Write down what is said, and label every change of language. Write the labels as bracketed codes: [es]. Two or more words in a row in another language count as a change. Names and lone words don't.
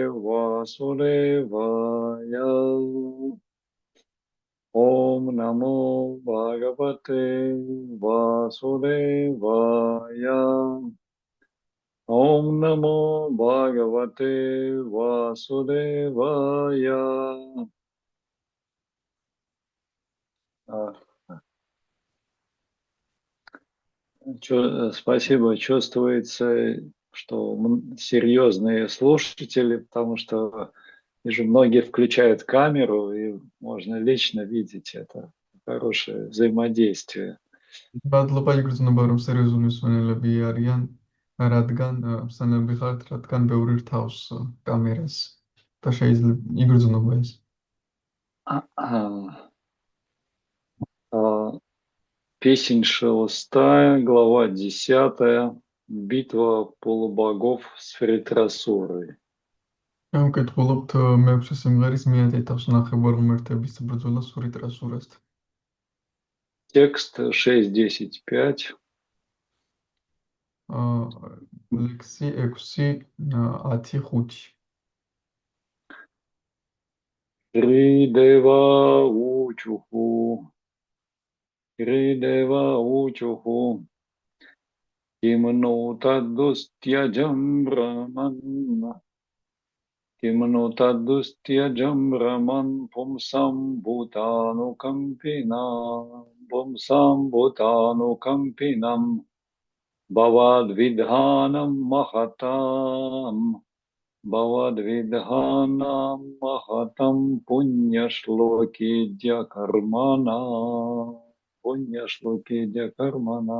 [sa] वासुदेवाय ॐ नमो भगवते वासुदेवाय ॐ नमो भगवते वासुदेवाय Спасибо. [ru] Чувствуется, что серьезные слушатели, потому что вижу, многие включают камеру, и можно лично видеть это. Хорошее взаимодействие. [ka] მადლობა იგრძნობა რომ სერიოზული მსმენელები არიან, რადგან მსმენელები ხართ, რადგან ბევრი რთავს კამერას და შეიძლება იგრძნობა ეს. [ru] Песнь шестая, глава 10, битва полубогов с Фритрасурой. [ka] ვკითხულობთ მეექვსე სიმღერის მიატიტავს ნახევარ ღმერთების ბრძოლა სვრიტრასურასთან. [ru] Текст 6.10.5. [ka] ლექსი 6.10.5. [sa] श्रीदेवा ऊचुः किं नु तद्दुस्त्यजम् ब्रह्मन् पुंसां भूतानुकम्पिनाम् भवद्विधानां महतां पुण्यश्लोकेड्यकर्मणाम्.